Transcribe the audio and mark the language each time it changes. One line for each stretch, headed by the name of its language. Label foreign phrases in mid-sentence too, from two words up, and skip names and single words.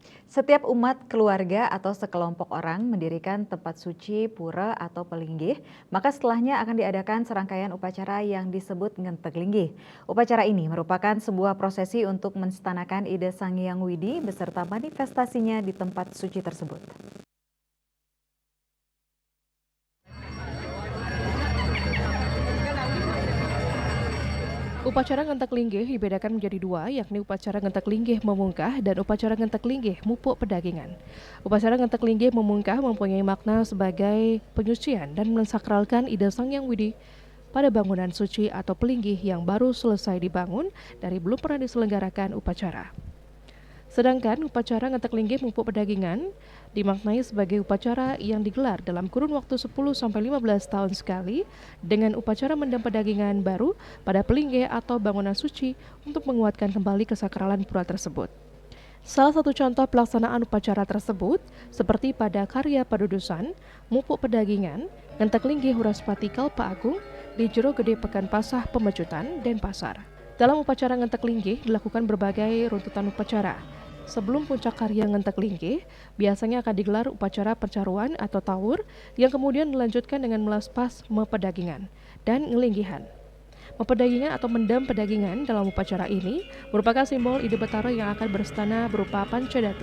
Indonesian: Setiap umat, keluarga, atau sekelompok orang mendirikan tempat suci, pura, atau pelinggih, maka setelahnya akan diadakan serangkaian upacara yang disebut ngentek linggih. Upacara ini merupakan sebuah prosesi untuk menstanakan ide Sang Hyang Widi beserta manifestasinya di tempat suci tersebut. Upacara ngentek linggih dibedakan menjadi dua, yakni upacara ngentek linggih memungkah dan upacara ngentek linggih mupuk pedagingan. Upacara ngentek linggih memungkah mempunyai makna sebagai penyucian dan mensakralkan ide Sang Hyang Widi pada bangunan suci atau pelinggih yang baru selesai dibangun dari belum pernah diselenggarakan upacara. Sedangkan upacara ngentek linggih mupuk pedagingan dimaknai sebagai upacara yang digelar dalam kurun waktu 10-15 tahun sekali dengan upacara mendam pedagingan baru pada pelinggih atau bangunan suci untuk menguatkan kembali kesakralan pura tersebut. Salah satu contoh pelaksanaan upacara tersebut seperti pada karya Padudusan, Mupuk Pedagingan, Ngentek Linggih Huraspati Kalpa Agung di Jero Gede Pekan Pasah Pemecutan, Denpasar. Dalam upacara ngentek linggih dilakukan berbagai runtutan upacara. Sebelum puncak karya ngentek linggih, biasanya akan digelar upacara percaruan atau tawur yang kemudian dilanjutkan dengan melaspas mepedagingan dan ngelinggihan. Mepedagingan atau mendam pedagingan dalam upacara ini merupakan simbol ide Betara yang akan berstana berupa pancadatu.